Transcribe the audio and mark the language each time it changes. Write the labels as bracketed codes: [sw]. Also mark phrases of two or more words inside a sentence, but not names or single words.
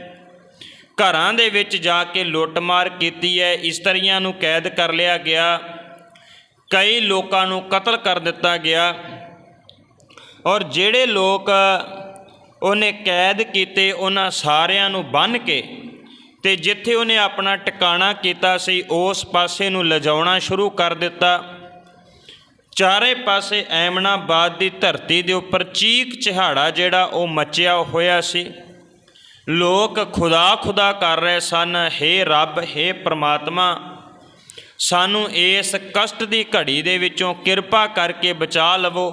[pa] ਘਰਾਂ ਦੇ ਵਿੱਚ ਜਾ ਕੇ ਲੁੱਟ-ਮਾਰ ਕੀਤੀ ਹੈ, ਇਸਤਰੀਆਂ ਨੂੰ ਕੈਦ ਕਰ ਲਿਆ ਗਿਆ, [hi] कई लोगों को [pa] ਕਤਲ ਕਰ ਦਿੱਤਾ ਗਿਆ, ਔਰ ਜਿਹੜੇ ਲੋਗ ਉਨ੍ਹੇ ਕੈਦ ਕੀਤੇ ਉਨ੍ਹਾਂ ਸਾਰਿਆਂ ਨੂੰ ਬਣ ਕੇ ਤੇ ਜਿੱਥੇ ਉਨ੍ਹੇ ਆਪਣਾ ਟਿਕਾਣਾ ਕੀਤਾ ਸੀ ਉਸ ਪਾਸੇ ਨੂੰ ਲਿਜਾਉਣਾ ਸ਼ੁਰੂ ਕਰ ਦਿੱਤਾ। ਚਾਰੇ ਪਾਸੇ ਐਮਨਾਬਾਦ ਦੀ ਧਰਤੀ ਦੇ ਉੱਪਰ ਚੀਕ ਚਿਹਾੜਾ ਜਿਹੜਾ ਉਹ ਮਚਿਆ ਹੋਇਆ ਸੀ। ਲੋਕ ਖੁਦਾ ਖੁਦਾ ਕਰ ਰਹੇ ਸਨ, ਹੇ ਰੱਬ, ਹੇ ਪ੍ਰਮਾਤਮਾ, ਸਾਨੂੰ ਇਸ ਕਸ਼ਟ ਦੀ ਘੜੀ ਦੇ ਵਿੱਚੋਂ ਕਿਰਪਾ ਕਰਕੇ ਬਚਾ ਲਵੋ।